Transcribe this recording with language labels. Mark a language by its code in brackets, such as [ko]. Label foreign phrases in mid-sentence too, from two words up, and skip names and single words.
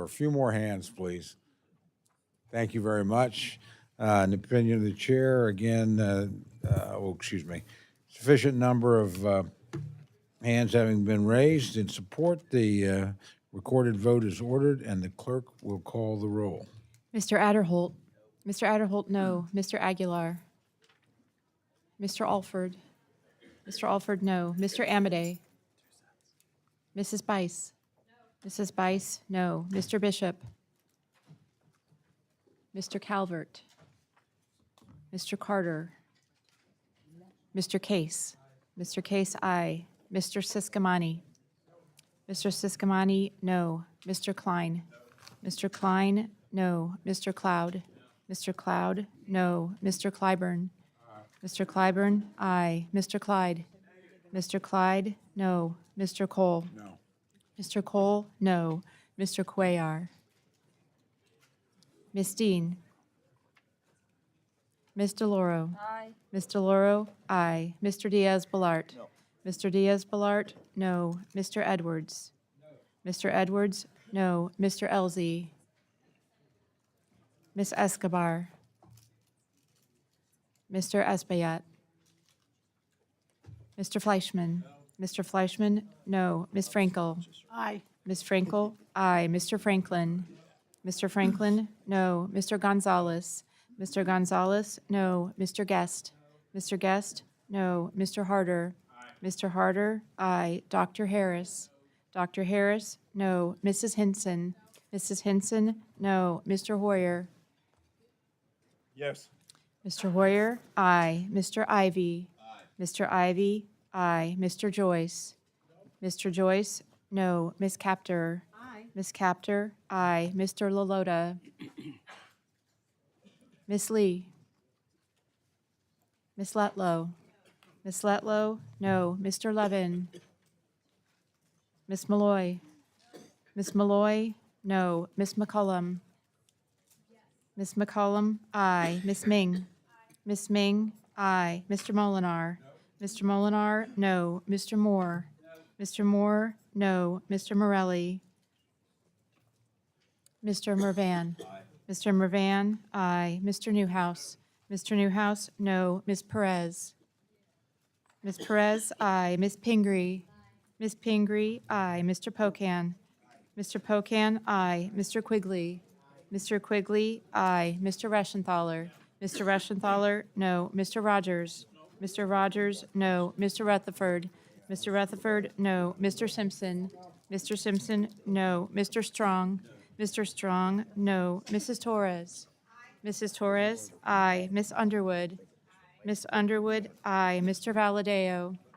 [en] A few more hands, please. Thank you very much. In the opinion of the chair, again, excuse me, sufficient number of hands having been raised in support, the recorded vote is ordered, and the clerk will call the roll. Mr. Adderholt. Mr. Adderholt, no. Mr. Aguilar. Mr. Alford. Mr. Alford, no. Mr. Amadei. Mrs. Bice. Mrs. Bice, no. Mr. Bishop. Mr. Calvert. Mr. Carter. Mr. Case. Mr. Case, aye. Mr. Siscomani. Mr. Siscomani, no. Mr. Klein. Mr. Klein, no. Mr. Cloud. Mr. Cloud, no. Mr. Clyburn. Mr. Clyburn, aye. Mr. Clyde. Mr. Clyde, no. Mr. Cole. No. Mr. Cole, no. Mr. Cuellar. Ms. Dean. Ms. DeLauro. Aye. Ms. DeLauro, aye. Mr. Diaz-Balart. No. Mr. Diaz-Balart, no. Mr. Edwards. Mr. Edwards, no. Mr. Elzey. Ms. Escobar. Mr. Espaillat. Mr. Fleischman. Mr. Fleischman, no. Ms. Frankel. Aye. Ms. Frankel, aye. Mr. Franklin. Mr. Franklin, no. Mr. Gonzalez. Mr. Gonzalez, no. Mr. Guest. Mr. Guest, no. Mr. Harder. Mr. Harder, aye. Dr. Harris. Dr. Harris, no. Mrs. Hinson? Mrs. Hinson, no. Mr. Hoyer? Yes. Mr. Hoyer, aye. Mr. Ivy? Mr. Ivy, aye. Mr. Joyce? Mr. Joyce, no. Ms. Capter? Aye. Ms. Capter, aye. Mr. Lalota? Ms. Lee? Ms. Letlow? Ms. Letlow, no. Mr. Levin? Ms. Malloy? Ms. Malloy, no. Ms. McCullum? Ms. McCullum, aye. Ms. Ming? Ms. Ming, aye. Mr. Molinar? Mr. Molinar, no. Mr. Moore? Mr. Moore, no. Mr. Morelli? Mr. Mervan? Mr. Mervan, aye. Mr. Newhouse? Mr. Newhouse, no. Ms. Perez? Ms. Perez, aye. Ms. Pingree? Ms. Pingree, aye. Mr. Pocan? Mr. Pocan, aye. Mr. Quigley? Mr. Quigley, aye. Mr. Reschenthaler? Mr. Reschenthaler, no. Mr. Rogers? Mr. Rogers, no. Mr. Rutherford? Mr. Rutherford, no. Mr. Simpson? Mr. Simpson, no. Mr. Strong? Mr. Strong, no. Mrs. Torres? Mrs. Torres, aye. Miss Underwood? Miss Underwood, aye. Mr. Valadeo?